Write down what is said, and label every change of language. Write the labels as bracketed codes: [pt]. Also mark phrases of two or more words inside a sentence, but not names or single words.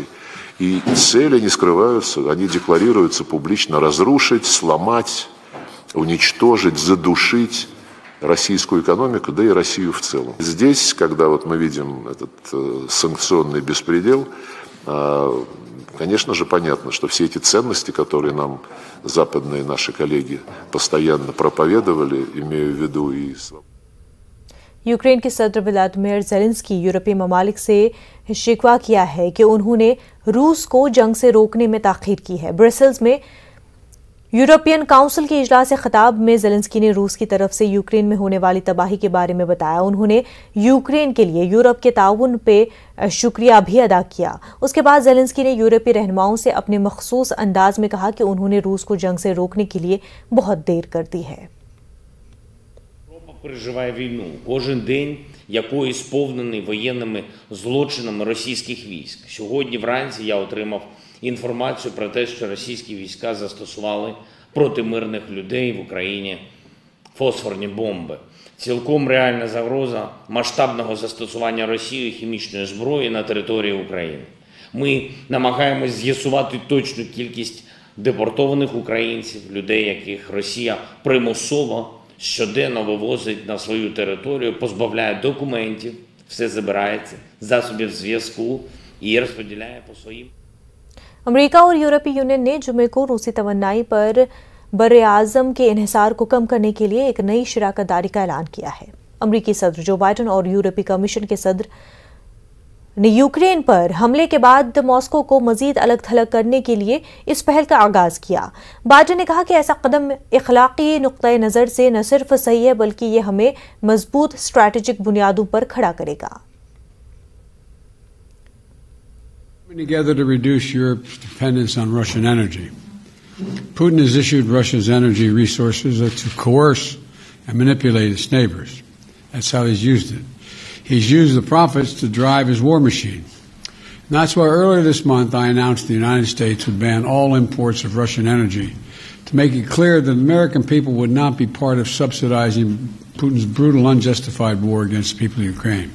[ru] И цели не скрываются, они декларируются публично: разрушить, сломать, уничтожить, задушить российскую экономику, да и Россию в целом. Здесь, когда вот мы видим этот санкционный беспредел, конечно же, понятно, что все эти ценности, которые нам западные наши коллеги постоянно проповедовали, имею в виду и... [ur] یوکرین کے صدر ولادیمیر زیلنسکی یورپی ممالک سے شکوہ کیا ہے کہ انہوں نے روس کو جنگ سے روکنے میں تاخیر کی ہے. برسلز میں یورپین کونسل کے اجلاس خطاب میں زیلنسکی نے روس کی طرف سے یوکرین میں ہونے والی تباہی کے بارے میں بتایا. انہوں نے یوکرین کے لیے یورپ کے تاؤن پے شکریہ بھی ادا کیا. اس کے بعد زیلنسکی نے یورپی رہنماؤں سے اپنے مخصوص انداز میں کہا کہ انہوں نے روس کو جنگ سے روکنے کے لیے بہت دیر کر دی ہے. [uk] Переживає війну. Кожен день якої сповнений воєнними злочинами російських військ. Сьогодні вранці я отримав інформацію про те, що російські війська застосували проти мирних людей в Україні фосфорні бомби. Цілком реальна загроза масштабного застосування Росією хімічної зброї на території України. Ми намагаємось з'ясувати точну кількість депортованих українців, людей, яких Росія примусово щоденно вивозить на свою територію, позбавляє документів, все забирається, засобів зв'язку і розподіляє по своїм. [ur] امریکہ اور یورپی یونین نے جمعے کو روسی توانائی پر بر اعظم کے انحصار کو کم کرنے کے لیے ایک نئی شراکت داری کا اعلان کیا ہے. امریکی صدر جو بائیڈن اور یورپی کمیشن کے صدر نے یوکرین پر حملے کے بعد ماسکو کو مزید الگ تھلگ کرنے کے لیے اس پہل کا آغاز کیا. بائیڈن نے کہا کہ ایسا قدم اخلاقی نقطہ نظر سے نہ صرف صحیح ہے بلکہ یہ ہمیں مضبوط اسٹریٹیجک بنیادوں پر کھڑا کرے گا. [en] Together to reduce Europe's dependence on Russian energy. Putin has issued Russia's energy resources to coerce and manipulate its neighbors. That's how he's used it. He's used the profits to drive his war machine. And that's why earlier this month I announced the United States would ban all imports of Russian energy to make it clear that American people would not be part of subsidizing Putin's brutal, unjustified war against the people of Ukraine.